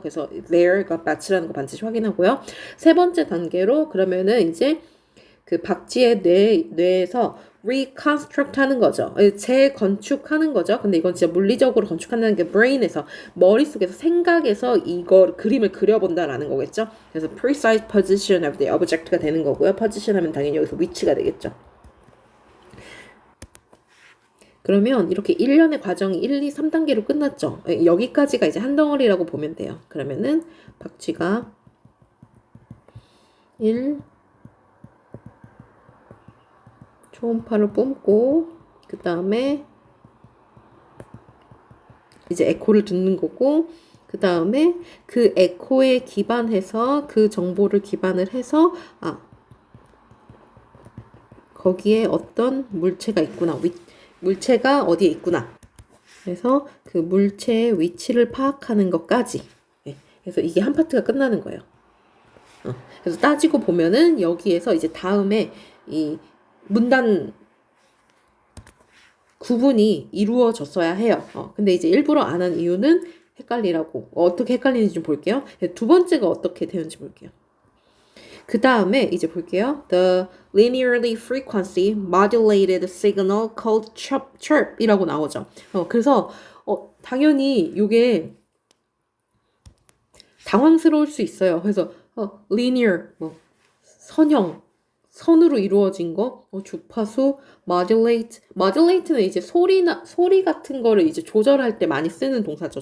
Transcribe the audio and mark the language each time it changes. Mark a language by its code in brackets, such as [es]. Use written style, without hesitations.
[ko] 그래서 there가 bat라는 거 반드시 확인하고요. 세 번째 단계로 그러면은 이제 그 박쥐의 뇌에서 reconstruct 하는 거죠. 재건축하는 거죠. 근데 이건 진짜 물리적으로 건축한다는 게 brain에서 머릿속에서 생각에서 이거 그림을 그려본다라는 거겠죠. 그래서 [en] precise position of the object가 [ko] 되는 거고요. position 하면 당연히 여기서 위치가 되겠죠. 그러면 이렇게 1년의 과정이 1, 2, 3단계로 끝났죠. 여기까지가 이제 한 덩어리라고 보면 돼요. 그러면은 박쥐가 1, 초음파를 뿜고 그 다음에 이제 에코를 듣는 거고 그 다음에 그 에코에 기반해서 그 정보를 기반을 해서 거기에 어떤 물체가 있구나 물체가 어디에 있구나 그래서 그 물체의 위치를 파악하는 것까지 그래서 이게 한 파트가 끝나는 거예요. 그래서 따지고 보면은 여기에서 이제 다음에 이 문단 구분이 이루어졌어야 해요. 근데 이제 일부러 안 한 이유는 헷갈리라고. 어떻게 헷갈리는지 좀 볼게요. 두 번째가 어떻게 되는지 볼게요. 그 다음에 이제 볼게요. [en] The linearly frequency modulated signal called chirp이라고 [ko] 나오죠. 그래서 당연히 이게 당황스러울 수 있어요. 그래서 linear 뭐 선으로 이루어진 거, 주파수, modulate는 이제 소리 같은 거를 이제 조절할 때 많이 쓰는 동사죠.